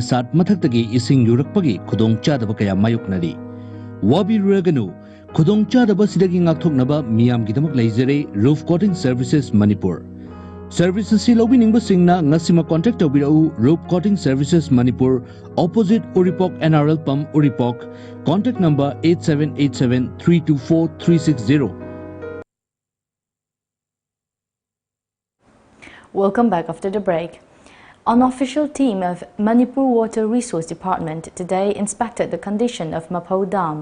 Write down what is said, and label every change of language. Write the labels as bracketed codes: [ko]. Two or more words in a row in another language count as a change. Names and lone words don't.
[mni] sat mathaktagi ising yurakpagi khudong chadaba kaya mayoknari wabi raganu khudong chadaba sidagi ngakthoknaba miyam gidamak laizare Roof Coating Services Manipur Services si lobiningba singna ngasima contact tawbirau Roof Coating Services Manipur opposite Uripok NRL Pump Uripok [en] contact number [mni] 8787324360. [en] Welcome back after the break. An official team of Manipur Water Resource Department today inspected the condition of Mapo Dam.